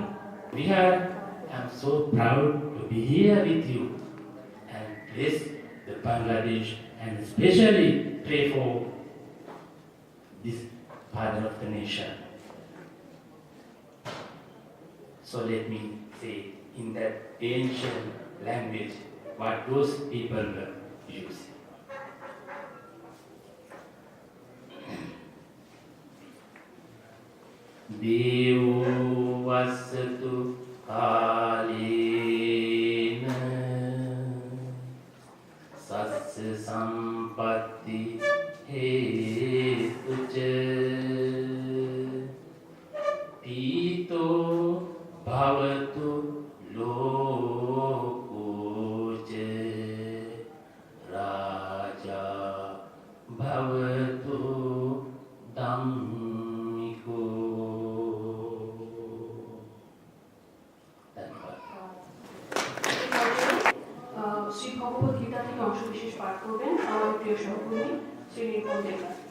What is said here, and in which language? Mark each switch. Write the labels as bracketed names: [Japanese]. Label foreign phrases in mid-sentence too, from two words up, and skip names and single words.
[English] I'm so proud to be here with you and bless the Bangladesh and especially pray for this father of the nation. So let me say in that ancient language what those people were using. [Pali] Devo vasatu kalena sasya sampatti hetuca tito bhavatu lokoca raja bhavatu dhammiko. [Bangla] শ্রী ভগবত গীতা থেকে অংশ বিশেষ পাঠ করবেন আমার প্রিয় সহকর্মী শ্রী নির্মল দেবনাথ।